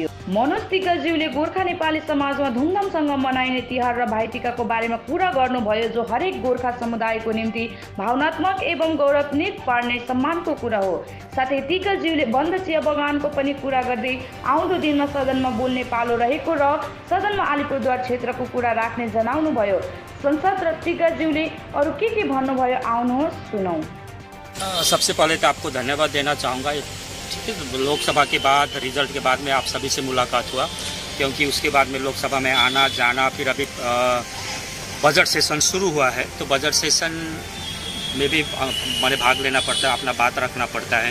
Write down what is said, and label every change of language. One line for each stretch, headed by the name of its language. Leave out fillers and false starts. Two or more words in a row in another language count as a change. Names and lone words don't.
Nepali: मनोज तिवारीज्यूले गोर्खा नेपाली समाजमा धुमधामसँग मनाइने तिहार र भाइटिकाको बारेमा कुरा गर्नुभयो, जो हरेक गोर्खा समुदायको निम्ति भावनात्मक एवं गौरवान्वित पार्ने सम्मानको कुरा हो। साथै तिवारीज्यूले बन्द चिया बगानको पनि कुरा गर्दै आउँदो दिनमा सदनमा बोल्ने पालो रहेको र सदनमा अलिपुरद्वार क्षेत्रको कुरा राख्ने जनाउनुभयो। संसद र तिवारीज्यूले अरू के भन्नुभयो, आउनुहोस् सुनौं।
Hindi: सबसे पहले तो आपको धन्यवाद देना चाहूँगा। लोकसभा के बाद रिजल्ट के बाद में आप सभी से मुलाकात हुआ, क्योंकि उसके बाद में लोकसभा में आना जाना, फिर अभी
English: budget session
Hindi: शुरू हुआ है, तो
English: budget session
Hindi: में भी मैंने भाग लेना पड़ता है, अपना बात रखना पड़ता है।